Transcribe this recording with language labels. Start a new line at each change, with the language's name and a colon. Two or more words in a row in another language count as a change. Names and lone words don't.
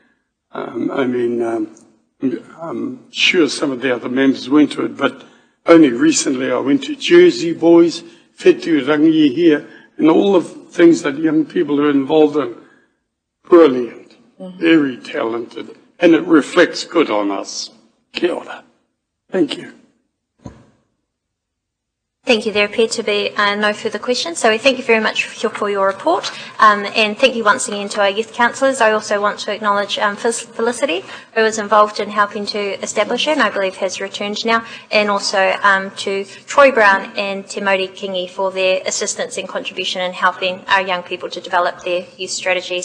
English: I'm sure some of the other members went to it, but only recently I went to Jersey Boys, Whetu Rangi here, and all the things that young people are involved in. Brilliant, very talented, and it reflects good on us.
Māori: Kia ora.
English: Thank you. Thank you. There appear to be no further questions, so we thank you very much for your report, and thank you once again to our youth councillors. I also want to acknowledge Felicity, who was involved in helping to establish it, and I believe has returned now, and also to Troy Brown and Te Mauri Kingi for their assistance and contribution in helping our young people to develop their youth strategy.